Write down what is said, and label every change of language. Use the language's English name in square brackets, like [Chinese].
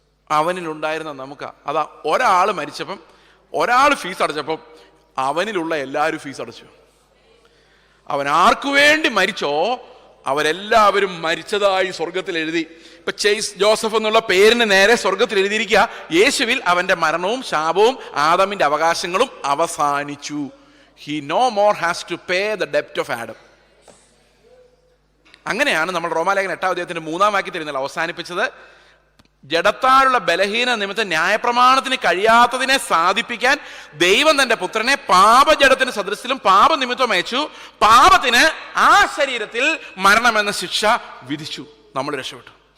[Malayalam] അവനിലുണ്ടായിരുന്ന നമുക്കാ. അതാ, ഒരാൾ മരിച്ചപ്പം, ഒരാൾ ഫീസ് അടച്ചപ്പം അവനിലുള്ള എല്ലാവരും ഫീസ് അടച്ചു. അവൻ ആർക്കു വേണ്ടി മരിച്ചോ അവരെല്ലാവരും മരിച്ചതായി സ്വർഗത്തിൽ എഴുതി. ഇപ്പൊ ചേസ് ജോസഫ് എന്നുള്ള പേരിന് നേരെ സ്വർഗത്തിൽ എഴുതിയിരിക്കുക, യേശുവിൽ അവന്റെ മരണവും ശാപവും ആദമിന്റെ അവകാശങ്ങളും അവസാനിച്ചു. [English] He no more has to pay the debt of Adam. [Malayalam] അങ്ങനെയാണ് നമ്മൾ റോമാലേഖനം 8-ാം അധ്യായത്തിന്റെ 3-ാം വാക്യത്തിൽ അവസാനിപ്പിച്ചത്. ജഡത്താലുള്ള ബലഹീന നിമിത്തം ന്യായപ്രമാണത്തിന് കഴിയാത്തതിനെ സാധിപ്പിക്കാൻ ദൈവം തന്റെ പുത്രനെ പാപജഡത്തിന് സദൃശ്യത്തിലും പാപനിമിത്തം അയച്ചു. പാപത്തിന് ആ ശരീരത്തിൽ മരണമെന്ന ശിക്ഷ വിധിച്ചു. നമ്മൾ രക്ഷപ്പെട്ടു.